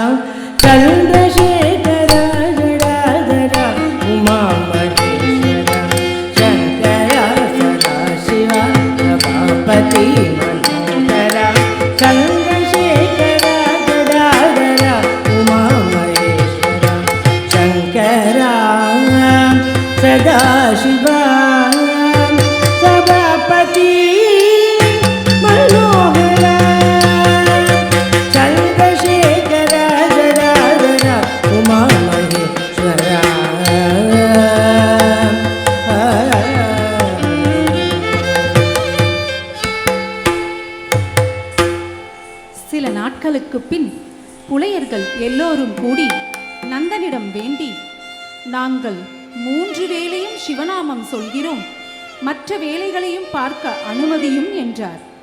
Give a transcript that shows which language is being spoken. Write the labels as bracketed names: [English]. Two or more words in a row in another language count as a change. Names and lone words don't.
[Sanskrit] चन्द्रशेखरा जडाधरा उमा महेश्वरा शङ्करा सदाशिवा सभापति मनोहरा चन्द्रशेखरा जडाधरा उमा महेश्वरा शङ्करा सदाशिवा सभापति मनोहरा चन्द्रशेखरा जडाधरा उमा महेश्वरा [Tamil] சில நாட்களுக்கு பின் புலையர்கள் எல்லோரும் கூடி நந்தனிடம் வேண்டி, நாங்கள் 3 வேளையும் சிவநாமம் சொல்கிறோம், மற்ற வேலைகளையும் பார்க்க அனுமதியும் என்றார்.